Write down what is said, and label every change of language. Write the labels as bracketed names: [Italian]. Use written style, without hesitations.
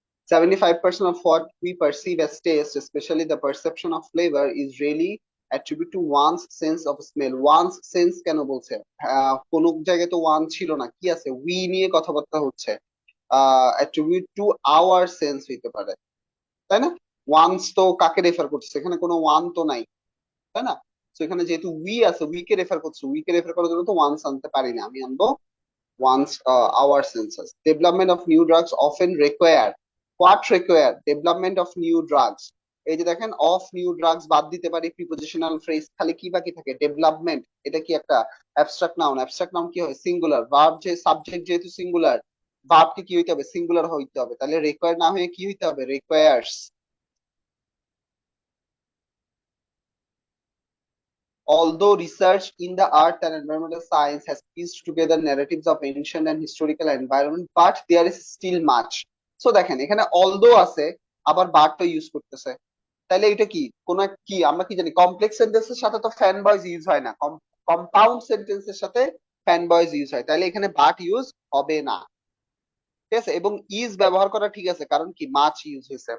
[English] 75% of what we perceive as taste, especially the perception of flavor, is really attributed to one's sense of smell. One's sense [Bangla] কেন বলছে? কোন জায়গায় তো one ছিল না, কি আছে? উই নিয়ে কথাবার্তা হচ্ছে। [English] attribute to our sense [Bangla] হইতে পারে, তাই না? ওয়ান্স তো কাকে রেফার করছে? এখানে কোনো ওয়ান তো নাই, তাই না? তো এখানে যেহেতু উই আছে, উই কে রেফার করছে, উই কে রেফার করার জন্য তো ওয়ান্স আনতে পারি না, আমি আনবো [English] once our senses. Development of new drugs often require, what require? Development of new drugs. [Bangla] এই যে দেখেন, অফ নিউ ড্রাগস বাদ দিতে পারি, প্রিপোজিশনাল ফ্রেজ খালি কি বাকি থাকে? ডেভেলপমেন্ট। এটা কি একটা অ্যাবস্ট্রাক্ট নাউন? অ্যাবস্ট্রাক্ট নাউন কি হয়? সিঙ্গুলার। ভার্ব যে সাবজেক্ট যেহেতু সিঙ্গুলার, ভার্বকে কি হইতে হবে? সিঙ্গুলার হইতে হবে। তাহলে রিকোয়ার না হয়ে কি হইতে হবে? Requires. [English] Although research in the earth and environmental science has pieced together narratives of ancient and historical environment, but there is still much. [Bangla] So দেখেন, এখানে although আছে, আবার but ও ইউজ করতেছে। তাহলে এটা কি কোন কি আমরা কি জানি? কমপ্লেক্স সেন্টেন্সের সাথে তো ফ্যান বয়েজ ইউজ হয় না, কম্পাউন্ড সেন্টেন্সের সাথে ফ্যান বয়েজ ইউজ হয়। তাহলে এখানে বাট ইউজ হবে না। ঠিক আছে, এবং ইজ ব্যবহার করা ঠিক আছে, কারণ কি মাছ ইউজ হয়েছে।